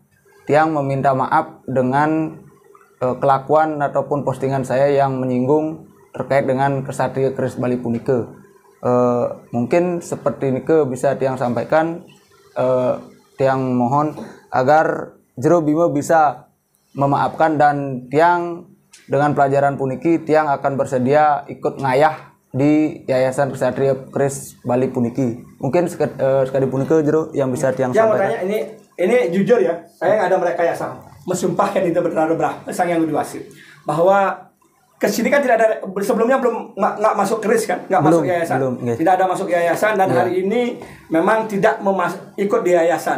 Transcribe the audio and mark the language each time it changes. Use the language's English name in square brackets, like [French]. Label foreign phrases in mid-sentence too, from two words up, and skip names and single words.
[Indonesian] Tiang meminta maaf dengan kelakuan ataupun postingan saya yang menyinggung terkait dengan Kesatria Keris Bali punike. Mungkin seperti ini bisa Tiang sampaikan. Tiang mohon agar Jero Bima bisa memaafkan, dan Tiang dengan pelajaran puniki Tiang akan bersedia ikut ngayah di Yayasan Kesatria Keris Bali puniki. Mungkin sekali punike Jero yang bisa Tiang sampaikan. Ini jujur ya, saya nggak ada merekayasa. Mesumpahkan itu berdarah sang yang diwasi bahwa kesini kan tidak ada, sebelumnya belum nggak masuk keris kan, nggak masuk yayasan, tidak ada masuk yayasan, dan hari ini memang tidak ikut di yayasan.